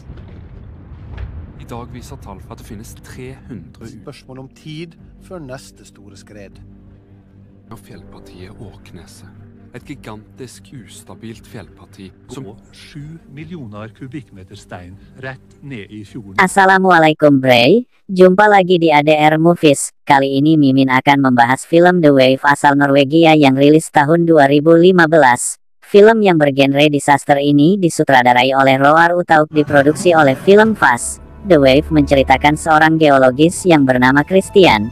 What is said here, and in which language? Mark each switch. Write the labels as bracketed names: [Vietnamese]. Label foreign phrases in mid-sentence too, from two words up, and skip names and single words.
[Norwegian] I dag viser tall for at det finnes 300 Spørsmål om tid før neste store skred. av fjellpartiet Åkneset. Et gigantisk, ustabilt fjellparti som 7 millioner kubikkmeter stein rett ned i fjorden. [Indonesian] Assalamualaikum Bray, jumpa lagi di ADR Movies. Kali ini Mimin akan membahas film The Wave asal Norwegia yang rilis tahun 2015. Film yang bergenre disaster ini disutradarai oleh Roar Uthaug, diproduksi oleh Film Fast. The Wave menceritakan seorang geologis yang bernama Christian.